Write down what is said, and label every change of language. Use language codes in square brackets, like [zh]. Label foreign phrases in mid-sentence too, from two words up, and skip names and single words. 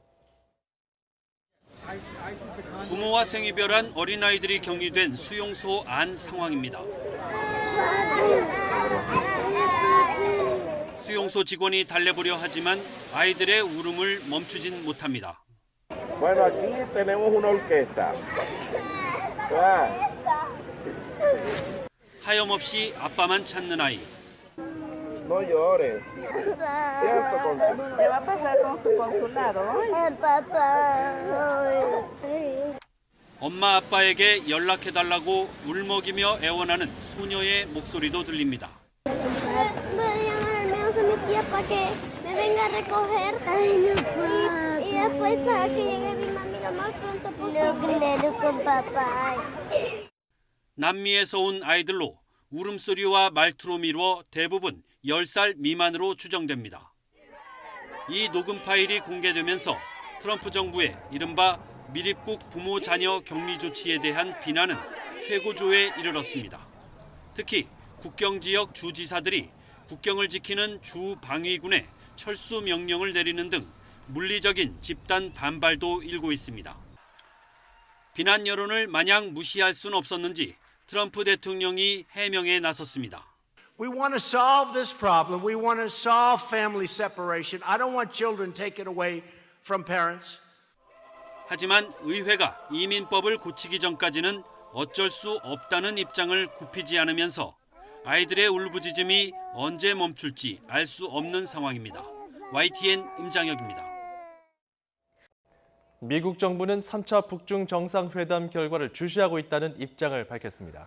[ko] 부모와 생이별한 어린아이들이 격리된 수용소 안 상황입니다. 수용소 직원이 달래보려 하지만 아이들의 울음을 멈추진 못합니다. [es] Bueno, aquí tenemos una orquesta. [ko] 하염없이 아빠만 찾는 아이. [es] No llores. ¿Cierto, Consuelo? ¿Qué va a pasar con su consulado? Papá. [ko] 엄마 아빠에게 연락해달라고 울먹이며 애원하는 소녀의 목소리도 들립니다. [es] Puede llamar al menos a mi tía para que me venga a recoger y después para que llegue mi mami lo más pronto posible. con papá. [ko] 남미에서 온 아이들로 울음소리와 말투로 미루어 대부분 10살 미만으로 추정됩니다. 이 녹음 파일이 공개되면서 트럼프 정부의 이른바 미립국 부모 자녀 격리 조치에 대한 비난은 최고조에 이르렀습니다. 특히 국경 지역 주지사들이 국경을 지키는 주 방위군에 철수 명령을 내리는 등 물리적인 집단 반발도 일고 있습니다. 비난 여론을 마냥 무시할 수는 없었는지 트럼프 대통령이 해명에 나섰습니다. [en] We want to solve this problem. We want to solve family separation. I don't want children taken away from parents. [ko] 하지만 의회가 이민법을 고치기 전까지는 어쩔 수 없다는 입장을 굽히지 않으면서 아이들의 울부짖음이 언제 멈출지 알 수 없는 상황입니다. YTN 임장혁입니다. 미국 정부는 3차 북중 정상회담 결과를 주시하고 있다는 입장을 밝혔습니다.